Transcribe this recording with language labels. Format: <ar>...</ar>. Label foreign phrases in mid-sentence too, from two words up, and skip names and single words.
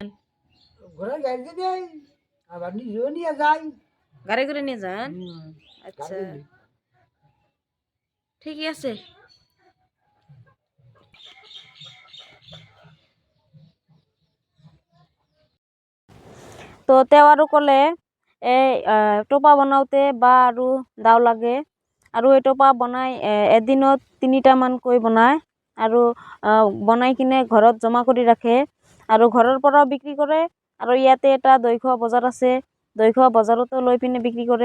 <bn>ঘোড়া গাড়িতে দেয়, আবার নিজেও নিয়ে যাই। গাড়ি করে নিয়ে যান? আচ্ছা, গাড়ি। ঠিকই আছে।</bn> <as>তো তেওয়াৰো ক'লে এই টোপা বনাওঁতে বা আৰু দাও লাগে, আৰু এই টোপা বনাই এদিনত 3টামানকৈ বনায়, আৰু বনাই কিনে ঘৰত জমা কৰি ৰাখে, আৰু ঘৰৰ পৰাও বিক্ৰী কৰে, আৰু ইয়াতে এটা দৈখোৱা বজাৰ আছে, দৈখোৱা বজাৰতো লৈ পিনে বিক্ৰী কৰে।</as>